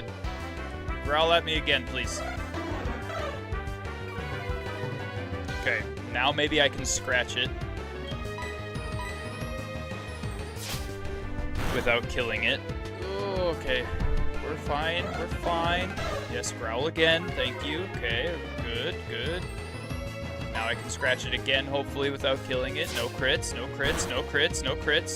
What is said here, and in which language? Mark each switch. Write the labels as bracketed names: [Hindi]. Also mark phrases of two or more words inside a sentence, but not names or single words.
[English] Growl at me again, please. Okay, now maybe I can scratch it without killing it. Oh, okay, we're fine, we're fine. Yes, growl again, thank you. Okay, good, good. Now I can scratch it again, hopefully without killing it. No crits, no crits, no crits, no crits.